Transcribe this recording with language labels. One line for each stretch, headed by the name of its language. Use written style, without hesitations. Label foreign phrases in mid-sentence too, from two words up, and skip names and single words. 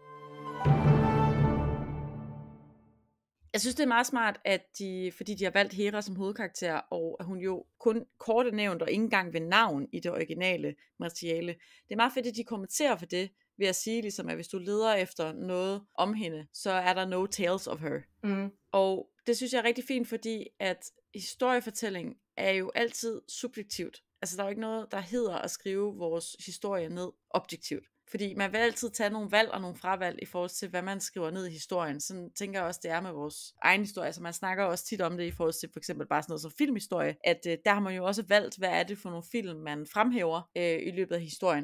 Danish: Jeg synes, det er meget smart, at fordi de har valgt Hera som hovedkarakter, og at hun jo kun kort er nævnt, og ikke engang ved navn i det originale materiale. Det er meget fedt, at de kommenterer for det, ved at sige, ligesom, at hvis du leder efter noget om hende, så er der
English: no tales of her.
Danish: Og det synes jeg er rigtig fint, fordi at historiefortælling er jo altid subjektivt. Der er jo ikke noget, der hedder at skrive vores historie ned objektivt. Fordi man vil altid tage nogle valg og nogle fravalg i forhold til, hvad man skriver ned i historien. Sådan tænker jeg også, det er med vores egen historie. Altså man snakker også tit om det i forhold til for eksempel bare sådan noget som filmhistorie, at der har man jo også valgt, hvad er det for nogle film, man fremhæver i løbet af historien.